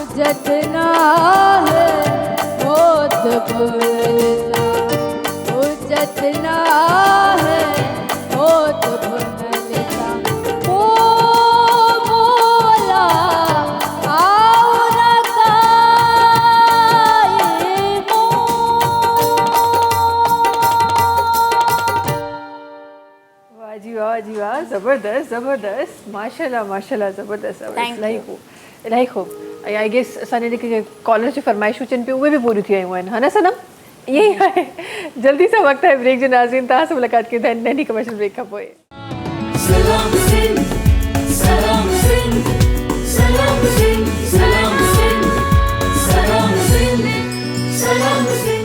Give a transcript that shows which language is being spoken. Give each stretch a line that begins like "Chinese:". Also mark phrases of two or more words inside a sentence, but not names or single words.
Sindhi: जतना है होत भुलसा ओ जतना है होत भुलसा ओ मोला आओ न काए मो वाह जी वाह जी वाह, ज़बरदस्त ज़बरदस्त, माशाल्लाह माशाल्लाह, ज़बरदस्त
English: Thank
Sindhi: इलाही खूब इलाही खूब।
English: I guess
Sindhi: असांजे जेके कॉलर जी फरमाइशूं अचनि पियूं उहे बि पूरियूं थी वियूं आहिनि, हा न सनम? ईअं ई आहे। जल्दी सां वक़्तु आहे ब्रेक जो, नाज़रीन तव्हां सां मुलाक़ात कंदा आहिनि नंढी कमर्शियल ब्रेक खां पोइ। सलाम सिंध सलाम सिंध सलाम सिंध सलाम सिंध सलाम सिंध सलाम सिंध